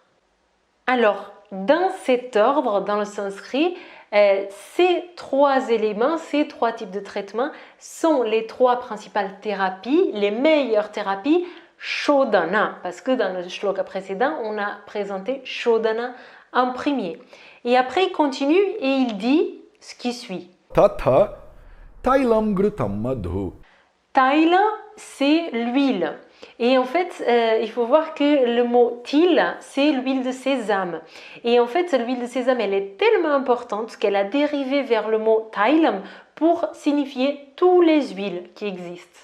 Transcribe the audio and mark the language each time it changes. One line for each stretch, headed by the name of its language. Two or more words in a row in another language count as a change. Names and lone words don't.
French: Alors, dans cet ordre, dans le sanskrit, ces trois éléments, ces trois types de traitements sont les trois principales thérapies, les meilleures thérapies Shodhana, parce que dans le shloka précédent, on a présenté Shodhana en premier. Et après, il continue et il dit ce qui suit.
Sanskrit: ततः तैलं घृतं मधु.
French: Taila, c'est l'huile. Et en fait, il faut voir que le mot til, c'est l'huile de sésame. Et en fait, l'huile de sésame, elle est tellement importante qu'elle a dérivé vers le mot tailam pour signifier toutes les huiles qui existent.